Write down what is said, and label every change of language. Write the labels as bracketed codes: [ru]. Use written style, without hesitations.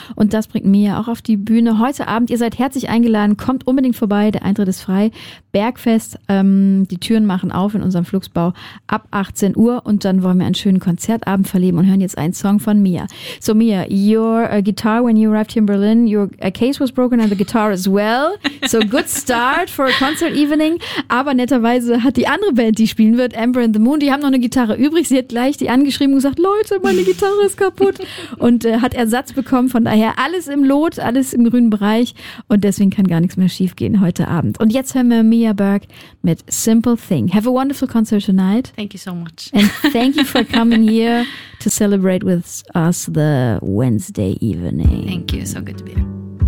[de] Und das bringt Mia auch auf die Bühne. Heute Abend, ihr seid herzlich eingeladen, kommt unbedingt vorbei, der Eintritt ist frei. Bergfest, die Türen machen auf in unserem Fluxbau ab 18 Uhr und dann wollen wir einen schönen Konzertabend verleben und hören jetzt einen Song von Mia. [en] So Mia, your guitar when you arrived here in Berlin, your case was broken and the guitar as well. So good start for a concert evening. [de] Aber netterweise hat die andere Band, die spielen wird, Amber and the Moon, die haben noch eine Gitarre übrig. Sie hat gleich die angeschrieben und gesagt, Leute, meine Gitarre ist kaputt und hat Ersatz bekommen. Von daher alles im Lot, alles im grünen Bereich und deswegen kann gar nichts mehr schief gehen heute Abend. Und jetzt hören wir Mia Berg mit Simple Thing. [en] Have a wonderful concert tonight. Thank you so much. And thank you for coming here to celebrate with us the Wednesday evening. Thank you. So good to be here.